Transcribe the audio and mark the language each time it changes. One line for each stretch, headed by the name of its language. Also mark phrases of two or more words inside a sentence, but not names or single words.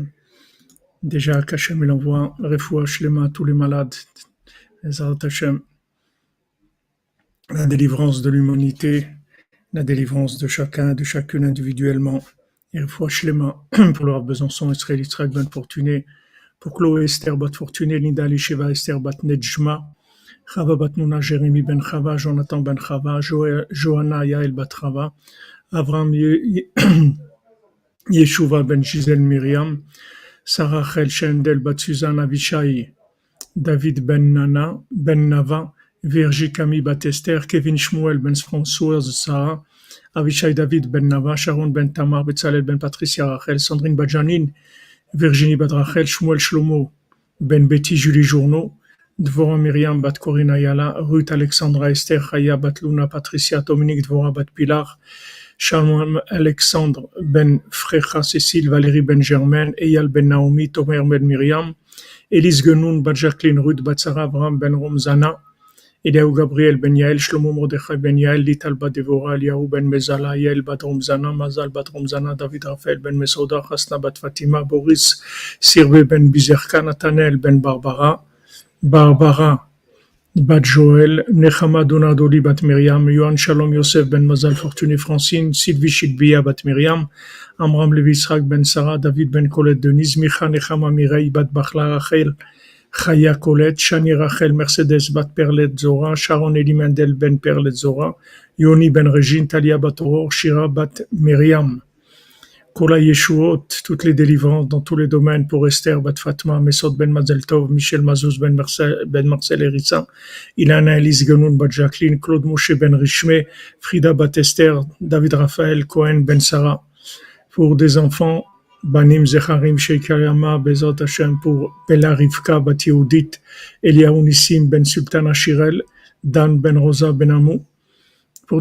French: Déjà qu'Hashem il envoie
Hebrew: רפואה שלמה
French: à tous les malades,
Hebrew: בעזרת השם,
French: la délivrance de l'humanité, la délivrance de chacun, de chacune individuellement. Et
Hebrew: רפואה שלמה
French: pour leur Besançon, Israël, Yitzhak Ben Fortuné, pour Chloé Esther Bat Fortuné, Linda Lisheva Esther Bat Nejma, Chava Bat Nouna, Jérémy Ben Chava, Jonathan Ben Chava, Johanna Yael Bat Chava, Avram Yeshuva Ben Gisèle Myriam, Sarah Chel Shendel Bat Suzanne Avishai, David Ben Nana, Ben Nava, Virgie Camille Bat Esther, Kevin Shmuel Ben Françoise Sarah, Avishai David Ben Nava, Sharon Ben Tamar, Betzalel Ben Patricia Rachel, Sandrine Badjanine, Virginie Bat Rachel, Shmuel Shlomo Ben Betty Julie Journeau, Dvorah Myriam Bat Corina Yala, Ruth Alexandra Esther Chaya Bat Luna Patricia Dominique Dvorah Bat Pilar, Shalom Alexandre Ben Frecha Cécile Valérie Ben Germaine, Eyal Ben Naomi, Tomer Ben Myriam, Élise Genoun Bat Jacqueline Ruth Bat Sarah Abraham Ben Romzana, Eliaou Gabriel Ben Yael, Shlomo Mordechai Ben Yael, Lital Bat Devora, Eliaou Ben Mezala, Yael Bat Romzana, Mazal Bat Romzana, David Raphaël Ben Mesouda, Hasna Bat Fatima, Boris Sirve Ben Bizerka, Nathanael Ben Barbara Bat Joël, Nechama Donadoli Bat Myriam, Yohan Shalom Yosef Ben Mazal Fortuné Francine, Sylvie Shidbia Bat Myriam, Amram Levi Israq Ben Sarah, David Ben Colette Denise, Micha Nechama Mireille Bat Bachla Rachel, Chaya Colette, Shani Rachel Mercedes Bat Perlet Zora, Sharon Eli Mendel Ben Perlet Zora, Yoni Ben Regine, Talia Bat Aurore, Shira Bat Myriam,
Hebrew: כל הישועות,
French: toutes les délivrances dans tous les domaines pour Esther Bat Fatma, Mesod Ben Mazel Tov, Michel Mazouz Ben Marcel Erissa, Ilana Elise Genoun Bat Jacqueline, Claude Moshe Ben Richmé, Frida Bat Esther, David Raphaël Cohen Ben Sarah, pour des enfants,
Hebrew: בנים זכרים שיקיימו, בעזרת השם,
French: pour Bella Rivka Bat Yehudit, Eliaou Nissim Ben Sultana Shirel, Dan Ben Rosa Ben Amou, pour